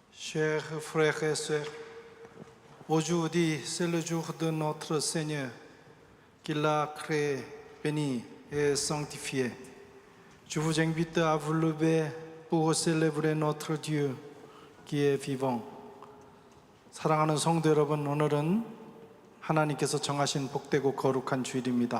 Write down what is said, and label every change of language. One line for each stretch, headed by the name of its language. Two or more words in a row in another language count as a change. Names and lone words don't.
French: Chers frères et sœurs, aujourd'hui c'est le jour de notre Seigneur, qu'il a créé, béni et sanctifié. Je vous invite à vous lever pour célébrer notre Dieu qui est vivant.
Korean: 사랑하는 성도 여러분, 오늘은 하나님께서 정하신 복되고 거룩한 주일입니다.